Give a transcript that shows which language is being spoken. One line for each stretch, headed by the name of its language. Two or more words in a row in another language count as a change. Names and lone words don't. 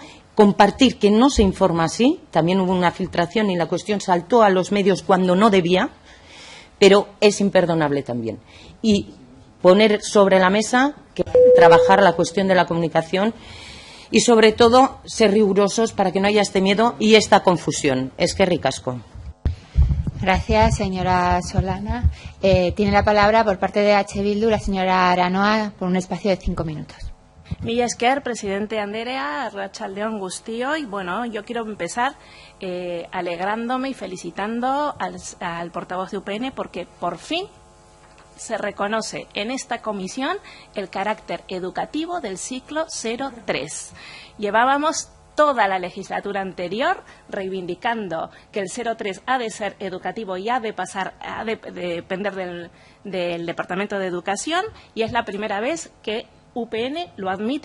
Spanish: Compartir que no se informa así, también hubo una filtración y la cuestión saltó a los medios cuando no debía, pero es imperdonable también. Y poner sobre la mesa que trabajar la cuestión de la comunicación y, sobre todo, ser rigurosos para que no haya este miedo y esta confusión.
Basque: Eskerrik asko.
Spanish: Gracias, señora Solana. Tiene la palabra por parte de H. Bildu la señora Aranoa por un espacio de 5 minutos.
Basque: Mila esker, presidente Anderea, arratsaldeon guztioi.
Spanish: Bueno, yo quiero empezar alegrándome y felicitando al portavoz de UPN porque por fin se reconoce en esta comisión el carácter educativo del ciclo 03. Llevábamos toda la legislatura anterior reivindicando que el 03 ha de ser educativo y ha de depender del Departamento de Educación, y es la primera vez que UPN lo admite.